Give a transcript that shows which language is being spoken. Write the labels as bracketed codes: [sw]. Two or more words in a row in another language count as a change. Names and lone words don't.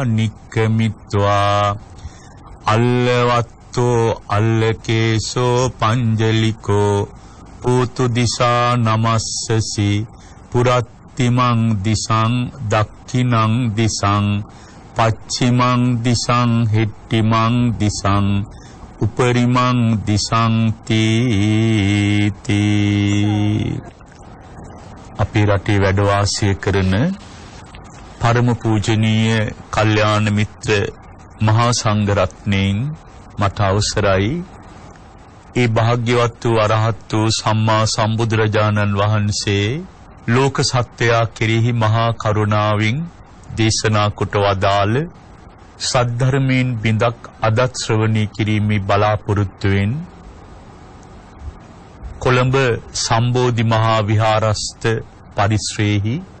[pi] නික්කමිත්වා අල්ලවත්තෝ අල්ලකේසෝ පංජලිකෝ පූතු දිසා නමස්සසි පුරත්තිමං දිසං දක්ඛිනං දිසං පච්චිමං දිසං හෙට්ටිමං දිසං උපරිමං දිසං තීති. [si] අපේ රටේ වැඩ වාසය කරන පරම පූජනීය කල්යාණ මිත්‍ර මහා සංඝ රත්නයන් මට අවසරයි ඒ භාග්‍යවත් වූ අරහත් වූ සම්මා සම්බුදුරජාණන් වහන්සේ ලෝක සත්වයා කෙරෙහි මහා කරුණාවෙන් දේශනා කොට වදාළ සද්ධර්මයෙන් බිඳක් අදත් ශ්‍රවණය කිරීමේ බලාපොරොත්තුවෙන් කොළඹ සම්බෝධි මහා විහාරස්ථ පරිශ්‍රයේහි